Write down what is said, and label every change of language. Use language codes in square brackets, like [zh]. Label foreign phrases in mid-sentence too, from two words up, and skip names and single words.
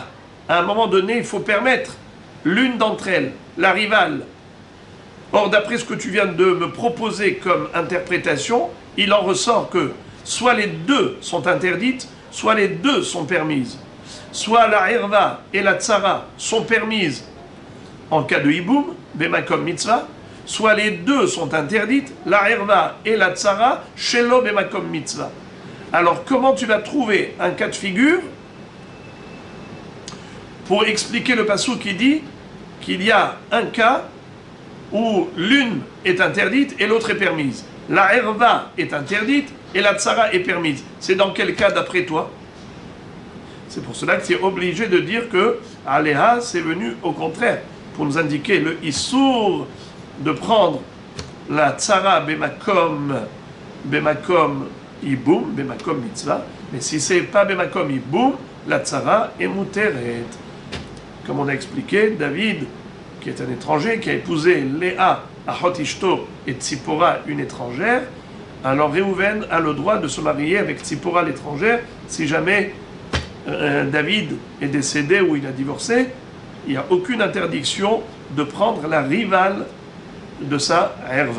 [fr] À un moment donné, il faut permettre l'une d'entre elles, la rivale. Or, d'après ce que tu viens de me proposer comme interprétation, il en ressort que soit les deux sont interdites, soit les deux sont permises. Soit la herva et la tsara sont permises en cas de hiboum, [he] במקום מצוה, [fr] soit les deux sont interdites, la herva et la tsara, [he] שלא במקום מצוה. [fr] Alors comment tu vas trouver un cas de figure pour expliquer le passage qui dit qu'il y a un cas où l'une est interdite et l'autre est permise. La herva est interdite et la tsara est permise. C'est dans quel cas d'après toi? C'est pour cela que tu es obligé de dire que Aleha, c'est venu au contraire, pour nous indiquer le issour de prendre la tsara [he] במקום יבום, במקום מצוה, [fr] mais si c'est pas [he] במקום יבום, [fr] la tsara est muteret. Comme on a expliqué, David, qui est un étranger, qui a épousé Léa, [he] אחות אשתו, [fr] et Tzipora, une étrangère, alors Réhouven a le droit de se marier avec Tzipora l'étrangère si jamais David est décédé ou il a divorcé, il n'y a aucune interdiction de prendre la rivale de sa herva.